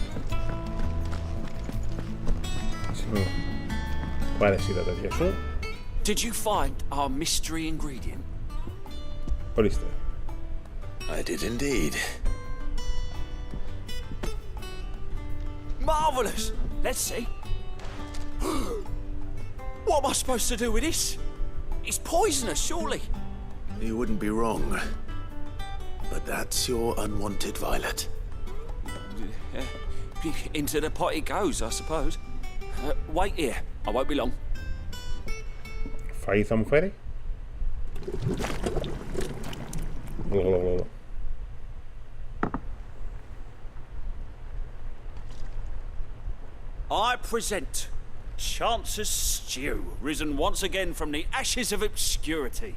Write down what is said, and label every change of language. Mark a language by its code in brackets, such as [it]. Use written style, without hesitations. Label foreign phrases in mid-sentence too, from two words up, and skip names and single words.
[el] Πάρε εσύ τα τέτοια σου. [en] did you find our mystery ingredient? [el] Ορίστε. [en] I did indeed. Marvellous! Let's see. What am I supposed to do with this? It's poisonous, surely. You wouldn't be wrong. But that's your unwanted violet. Into the pot it goes, I suppose. Wait here. I won't be long. [el] Φαΐ θα μου φέρει. [en] I present Chance's stew, risen once again from the ashes of obscurity.